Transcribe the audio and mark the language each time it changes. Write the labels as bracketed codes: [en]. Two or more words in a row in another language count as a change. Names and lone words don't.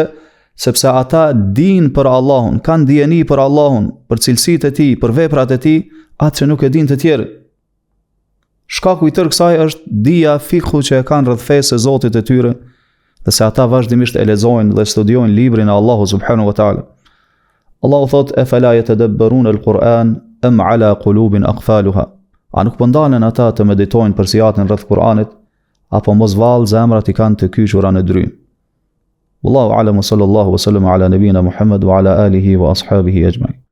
[sq] Sepse ata dinë për Allahun, kanë dijeni për Allahun, për cilësitë e tij, për veprat e tij, atë që nuk e dinë të tjerët. Shkaku i tërë kësaj është dija fikhu që e kanë rreth fesë së Zotit të tyre, dhe se ata vazhdimisht e lexojnë dhe studiojnë librin e Allahu [ar] سبحانه وتعالى. [sq] Allahu thot: [ar] "أفلا يتدبرون القرآن أم على قلوب أقفالها." [sq] A nuk po ndalen ata të meditojnë për sjatin rreth Kur'anit, apo mos vallë zemrat i kanë të kyçura në drymë. [ar] والله أعلم، صلى الله وسلم على نبينا محمد وعلى آله وأصحابه أجمعين.